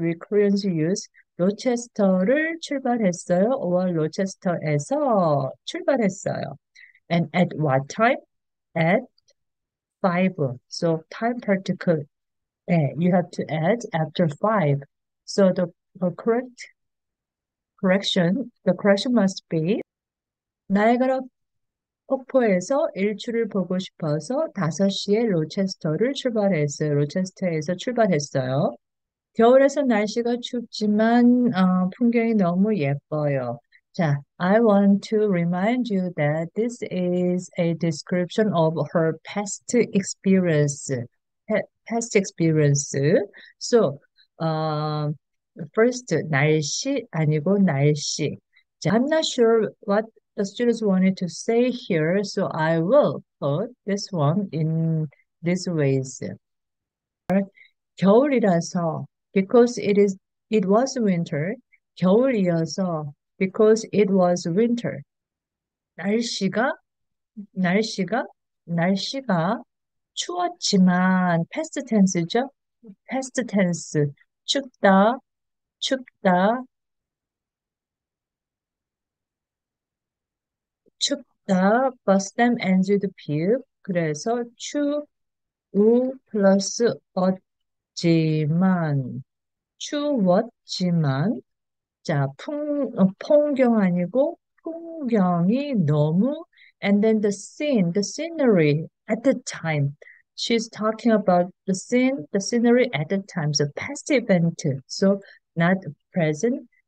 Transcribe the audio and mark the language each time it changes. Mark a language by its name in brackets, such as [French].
[English] We Koreans use [Korean] 로체스터를 출발했어요 [English] or [Korean] 로체스터에서 출발했어요. [English] And at what time? At 5. So time particle you have to add after 5. So the the correction must be [Korean] 나이아가라 폭포에서 일출을 보고 싶어서 5시에 로체스터에서 출발했어요. 겨울에서 날씨가 춥지만 풍경이 너무 예뻐요. [English] 자, I want to remind you that this is a description of her past experience. Past experience. So, first [Korean] 날씨 아니고 날씨. [English] 자, I'm not sure what the students wanted to say here, so I will put this one in these ways. [Korean] 겨울이라서 [English] because it was winter. [Korean] 겨울이어서 [English] because it was winter. [Korean] 날씨가 날씨가 날씨가 추웠지만 [English] past tense [Korean] 죠. [English] past tense [Korean] 춥다 춥다 춥다 [English] but stem ends with p [Korean] 그래서 추우 플러스 지만 추웠지만 자 풍경 아니고 풍경이 너무 [English] and then the scenery at the time she's talking about the scenery at the time so past event so not present